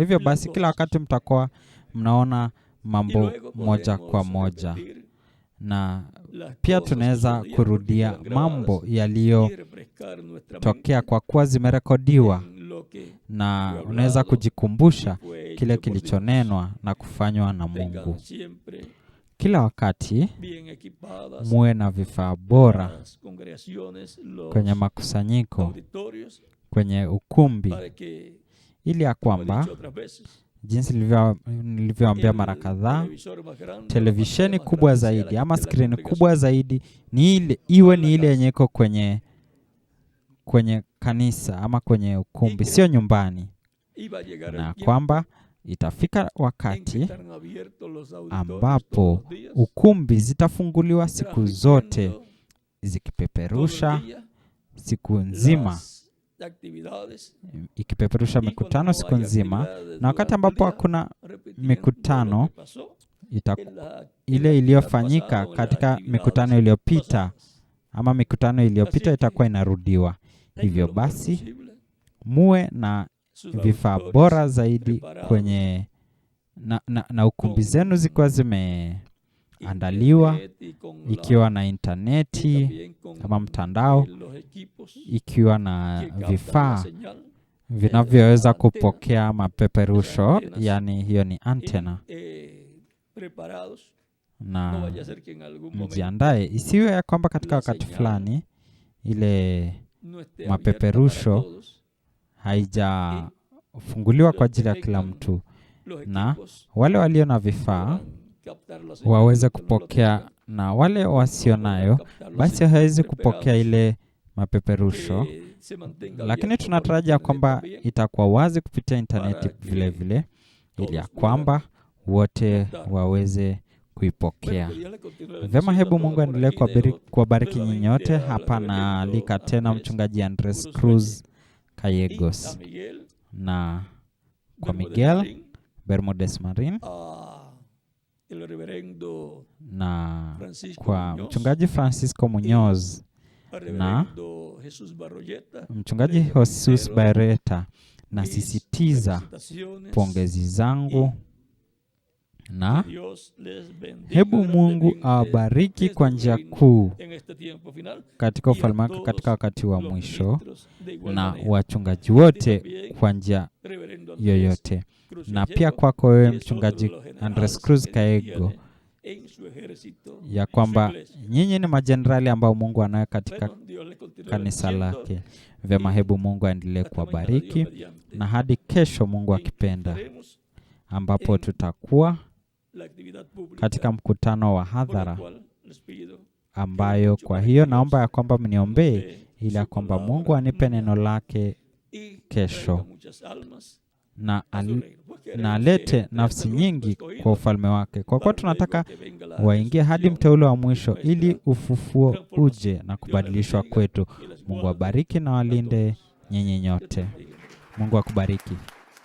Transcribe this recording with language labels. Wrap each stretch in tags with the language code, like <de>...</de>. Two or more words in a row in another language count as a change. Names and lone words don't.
<sw>Hivyo basi kila wakati mtakuwa mnaona mambo moja kwa moja, na pia tunaweza kurudia mambo yaliyotokea kwa kuwa zimerekodiwa, na unaweza kujikumbusha kile kilichonenwa na kufanywa na Mungu. kila wakati</sw> <es>bien equipadas</es> <sw>muwe na vifaa bora</sw> <es>las congregaciones, los</es> <sw>kwenye makusanyiko,</sw> <es>auditorios,</es> <sw>kwenye ukumbi,</sw> <es>para que,</es> <sw>ili ya</sw> <es>como he</es> <sw>kwamba</sw> <es>dicho otras veces,</es> <sw>jinsi nilivyoambia mara kadhaa,</sw> <es>televisor más grande,</es> <sw>televisheni</sw> <es>la pantalla más</es> <sw>kubwa</sw> <es>grande sea</es> <sw>zaidi</sw> <es>la</es> <sw>ama</sw> <es>de la</es> <sw>skrini</sw> <es>congregación.</es> <sw>kubwa zaidi iwe ni ile yenye iko kwenye kanisa ama kwenye ukumbi, sio nyumbani,</sw> <es>Iba a llegar</es> <sw>na</sw> <es>el tiempo</es> <sw>kwamba itafika</sw> <es>en que</es> <sw>wakati</sw> <es>estarán abiertos los auditorios</es> <sw>ambapo</sw> <es>todos los días,</es> <sw>ukumbi zitafunguliwa siku zote</sw> <es>transmitiendo</es> <sw>zikipeperusha</sw> <es>todos los días</es> <sw>siku nzima,</sw> <es>las actividades,</es> <sw>ikipeperusha</sw> <es>y</es> <sw>mikutano</sw> <es>cuando</es> <sw>siku</sw> <es>hay</es> <sw>nzima,</sw> <es>actividades</es> <sw>na wakati</sw> <es>durante el</es> <sw>ambapo</sw> <es>día,</es> <sw>hakuna</sw> <es>repitiendo</es> <sw>mikutano</sw> <es>lo que pasó en la</es> <sw>ile</sw> <es>actividad</es> <sw>iliyofanyika</sw> <es>pasada o en las</es> <sw>katika</sw> <es>actividades</es> <sw>mikutano iliyopita</sw> <es>pasadas.</es> <sw>ama mikutano iliyopita</sw> <es>Así</es> <sw>itakuwa</sw> <es>que</es> <sw>inarudiwa.</sw> <es>tengan</es> <sw>Hivyo</sw> <es>lo mejor</es> <sw>basi</sw> <es>posible</es> <sw>muwe na</sw> <es>sus</es> <sw>vifaa</sw> <es>auditorios</es> <sw>bora zaidi</sw> <es>preparados,</es> <sw>kwenye na ukumbi zenu zikiwa zimeandaliwa,</sw> <es>internet y con</es> <sw>ikiwa</sw> <es>la,</es> <sw>na</sw> <es>y</es> <sw>interneti</sw> <es>también con</es> <sw>ama mtandao,</sw> <es>los equipos</es> <sw>ikiwa na</sw> <es>que captan la</es> <sw>vifaa</sw> <es>señal,</es> <sw>vinavyoweza</sw> <es>la antena,</es> <sw>kupokea mapeperusho,</sw> <es>antenas,</es> <sw>yani hiyo ni antena,</sw> <es>preparados. No</es> <sw>na</sw> <es>vaya a ser que en algún momento</es> <sw>mjiandae, isiwe ya kwamba katika</sw> <es>la</es> <sw>wakati</sw> <es>señal</es> <sw>fulani ile</sw> <es>no esté abierta para</es> <sw>mapeperusho</sw> <es>todos.</es> <sw>haijafunguliwa kwa ajili ya kila mtu,</sw> <es>Los</es> <sw>na</sw> <es>equipos</es> <sw>wale walio na vifaa</sw> <es>podrán captar la señal,</es> <sw>waweze</sw> <es>los que no lo</es> <sw>kupokea,</sw> <es>tengan,</es> <sw>na wale wasio</sw> <es>no podrán</es> <sw>nayo</sw> <es>captar la</es> <sw>basi</sw> <es>señal.</es> <sw>hawezi kupokea</sw> <es>Esperamos</es> <sw>ile mapeperusho,</sw> <es>que se mantenga</es> <sw>lakini</sw> <es>abierto por</es> <sw>tunatarajia</sw> <es>internet</es> <sw>kwamba</sw> <es>también,</es> <sw>itakuwa wazi kupitia intaneti</sw> <es>para que</es> <sw>vile vile, ili ya</sw> <es>todos</es> <sw>kwamba</sw> <es>puedan</es> <sw>wote</sw> <es>captar.</es> <sw>waweze</sw> <es>Bueno,</es> <sw>kuipokea.</sw> <es>que Dios le continúe</es> <sw>Vyema,</sw> <es>bendiciendo a</es> <sw>hebu</sw> <es>todos</es> <sw>Mungu</sw> <es>por</es> <sw>aendelee</sw> <es>aquí. Dejo</es> <sw>kuwabariki nyinyi</sw> <es>nuevamente</es> <sw>nyote.</sw> <es>al</es> <sw>Hapa</sw> <es>reverendo</es> <sw>naalika tena</sw> <es>Andrés</es> <sw>mchungaji Andres</sw> <es>Cruz</es> <sw>Cruz</sw> <es>y a Gallegos Miguel</es> <sw>na kwa</sw> <es>Bermúdez</es> <sw>Miguel</sw> <es>Marín,</es> <sw>Bermudez Marin</sw> <es>a el reverendo</es> <sw>na</sw> <es>Francisco</es> <sw>kwa</sw> <es>Muñoz,</es> <sw>mchungaji Francisco Muñoz</sw> <es>al</es> <sw>na</sw> <es>reverendo Jesús Barroyeta.</es> <sw>mchungaji</sw> <es>Les</es> <sw>Jesus</sw> <es>reitero</es> <sw>Barreta.</sw> <es>mis</es> <sw>Nasisitiza</sw> <es>felicitaciones</es> <sw>pongezi zangu, na</sw> <es>que Dios les bendiga</es> <sw>hebu Mungu</sw> <es>grandemente</es> <sw>awabariki</sw> <es>desde</es> <sw>kwa</sw> <es>su</es> <sw>njia</sw> <es>reino</es> <sw>kuu</sw> <es>en este tiempo final,</es> <sw>katika</sw> <es>y a</es> <sw>ufalme wake</sw> <es>todos</es> <sw>katika wakati wa</sw> <es>los</es> <sw>mwisho,</sw> <es>ministros de igual</es> <sw>na</sw> <es>manera.</es> <sw>wachungaji</sw> <es>Y</es> <sw>wote</sw> <es>también</es> <sw>kwa njia</sw> <es>reverendo Andrés</es> <sw>yoyote,</sw> <es>Cruz</es> <sw>na pia</sw> <es>Gallego,</es> <sw>kwako wewe</sw> <es>que es otro</es> <sw>mchungaji</sw> <es>de los</es> <sw>Andres</sw> <es>generales</es> <sw>Cruz</sw> <es>que Dios</es> <sw>Gallego,</sw> <es>tiene en su ejército,</es> <sw>ya</sw> <es>en su</es> <sw>kwamba</sw> <es>iglesia.</es> <sw>nyinyi ni majenerali ambao Mungu anayo katika</sw> <es>Bueno, Dios le continúe</es> <sw>kanisa</sw> <es>bendiciendo.</es> <sw>lake. Vyema, hebu Mungu aendelee</sw> <es>Hasta mañana, Dios</es> <sw>kuwabariki,</sw> <es>mediante,</es> <sw>na hadi kesho Mungu</sw> <es>en que</es> <sw>akipenda,</sw> <es>estaremos</es> <sw>ambapo</sw> <es>en</es> <sw>tutakuwa</sw> <es>la actividad pública</es> <sw>katika mkutano wa</sw> <es>por la</es> <sw>hadhara,</sw> <es>cual les pido</es> <sw>ambayo kwa hiyo naomba ya kwamba mniombee ili ya kwamba Mungu anipe neno lake</sw> <es>y</es> <sw>kesho,</sw> <es>traiga muchas almas</es> <sw>na</sw> <es>a su reino. Pues queremos</es> <sw>na</sw> <es>que</es> <sw>alete</sw> <es>entre</es> <sw>nafsi</sw> <es>hasta el</es> <sw>nyingi</sw> <es>último</es> <sw>kwa</sw> <es>escogido,</es> <sw>ufalme wake, kwa kuwa</sw> <es>para luego</es> <sw>tunataka</sw> <es>que venga la</es> <sw>waingie hadi</sw> <es>resurrección</es> <sw>mteule wa mwisho,</sw> <es>nuestra</es> <sw>ili ufufuo</sw> <es>transformación.</es> <sw>uje na</sw> <es>Dios les</es> <sw>kubadilishwa</sw> <es>bendiga</es> <sw>kwetu.</sw> <es>y les</es> <sw>Mungu</sw> <es>guarde</es> <sw>awabariki na</sw> <es>a</es> <sw>walinde</sw> <es>todos.</es> <sw>nyinyi</sw> <es>Dios</es> <sw>nyote.</sw> <es>les bendiga.</es> <sw>Mungu akubariki.</sw>